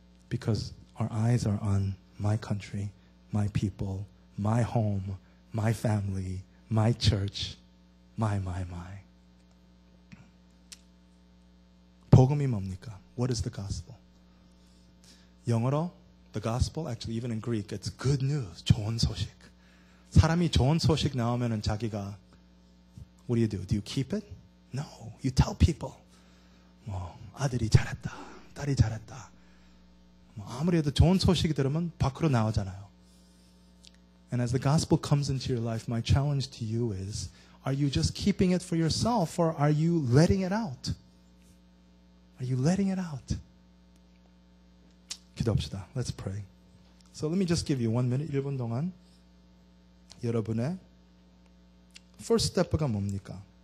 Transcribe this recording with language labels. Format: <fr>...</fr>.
<en>Because our eyes are on my country, my people, my home, my family, my church, my.</en> <ko>복음이 뭡니까?</ko> <en>What is the gospel? 영어로 the gospel, actually even in Greek, it's good news,</en> <ko>좋은 소식. 사람이 좋은 소식 나오면은 자기가</ko> <en>what do? Do you keep it? No, you tell people.</en> <ko>뭐 아들이 잘했다, 딸이 잘했다. 뭐 아무리 해도 좋은 소식이 들으면 밖으로 나오잖아요.</ko> <en>And as the gospel comes into your life, my challenge to you is, are you just keeping it for yourself or are you letting it out? Are you letting it out?</en> <ko>기도합시다.</ko> <en>Let's pray. So let me just give you 1 minute,</en> <ko>1분 동안 여러분의</ko> <en>first step가</en> <ko>뭡니까?</ko>